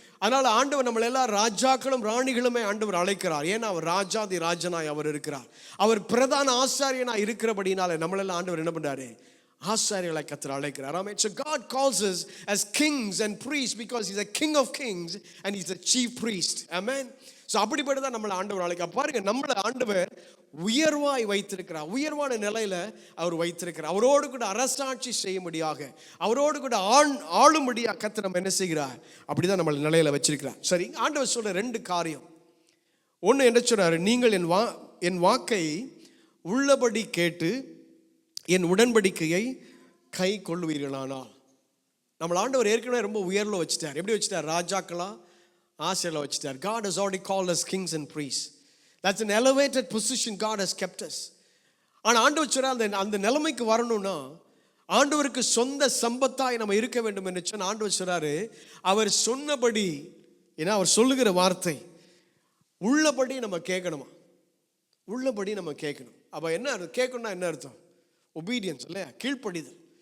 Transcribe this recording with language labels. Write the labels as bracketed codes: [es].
[ta] அதனால ஆண்டவர் நம்மள எல்லாம் ராஜாக்களும் ராணிகளுமே ஆண்டவர் அழைக்கிறார். ஏன்னா அவர் ராஜாதி ராஜனாய் அவர் இருக்கிறார். அவர் பிரதான ஆசாரியனாய் இருக்கிறபடினால நம்மளெல்லாம் ஆண்டவர் என்ன பண்றாரு? ஆசாரியர்களை கர்த்தர் அழைக்கிறார். Amen. [en] So God calls us as kings and priests because he's a king of kings and he's a chief priest. Amen. [ta] So அப்படிப்பட்டதான் நம்மளை ஆண்டவர் அழைக்க. பாருங்க, நம்மளை ஆண்டவர் உயர்வாய் வைத்திருக்கிறார். உயர்வான நிலையில அவர் வைத்திருக்கிறார். அவரோடு கூட அரசாட்சி செய்யும்படியாக, அவரோடு கூட ஆளும்படியாக கர்த்தர் நம்ம என்ன செய்கிறார்? அப்படிதான் நம்மளை நிலையில வச்சிருக்கிறார். சரி, ஆண்டவர் சொல்ற ரெண்டு காரியம். ஒன்று என்ன சொல்றாரு? நீங்கள் என் வாக்கை உள்ளபடி கேட்டு என் உடன்படிக்கையை கை கொள்ளுவீர்களானால். நம்மள ஆண்டவர் ஏற்கனவே ரொம்ப உயர்ல வச்சுட்டார். எப்படி வச்சுட்டார்? ராஜாக்களா ஆசிரியர்ல வச்சுட்டார். [en] God has already called us kings and priests. That's an elevated position God has kept us. [ta] ஆனால் ஆண்டவர் சொல்றார், அந்த நிலைமைக்கு வரணும்னா ஆண்டவருக்கு சொந்த சம்பத்தாய் நம்ம இருக்க வேண்டும் என்று சொன்ன ஆண்டவர் சொல்றாரு, அவர் சொன்னபடி, ஏன்னா அவர் சொல்லுகிற வார்த்தை உள்ளபடி நம்ம கேட்கணுமா? உள்ளபடி நம்ம கேட்கணும். அப்போ என்ன கேட்கணும்னா என்ன அர்த்தம்? ஒபீடியன்ஸ் இல்லையா? கீழ்ப்படிதல்.